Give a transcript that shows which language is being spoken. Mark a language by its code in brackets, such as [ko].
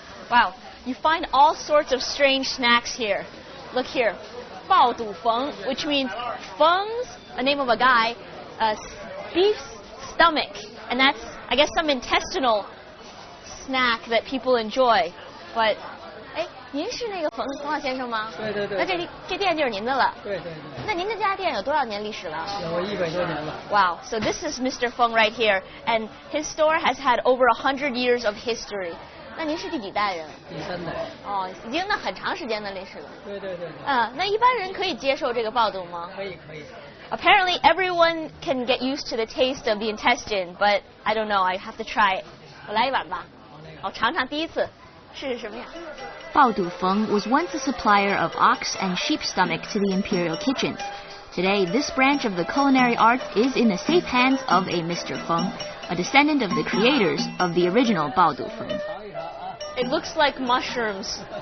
[en] Wow, you find all sorts of strange snacks here. Look here, 爆肚冯, which means feng's a name of a guy, beef's stomach, and that's, I guess, some intestinal snack that people enjoy. [zh] But, 您是那个冯老先生吗？对对对。那这店就是您的了。对对对。那您这家店有多少年历史了？有100多年了。 [en] Wow, so this is Mr. Feng right here, and his store has had over 100 years of history. [zh] 那您是第几代人？第3代。哦，已经那很长时间的历史了。对对对。那一般人可以接受这个爆肚吗？可以可以。 [en] Apparently, everyone can get used to the taste of the intestine, but I don't know. I have to try it. [zh] 我来一碗吧。我尝尝第一次是什么呀？ [en] Bao Du Feng was once a supplier of ox and sheep stomach to the imperial kitchens. Today, this branch of the culinary art is in the safe hands of a Mr. Feng, a descendant of the creators of the original Bao Du Feng. It looks like mushrooms.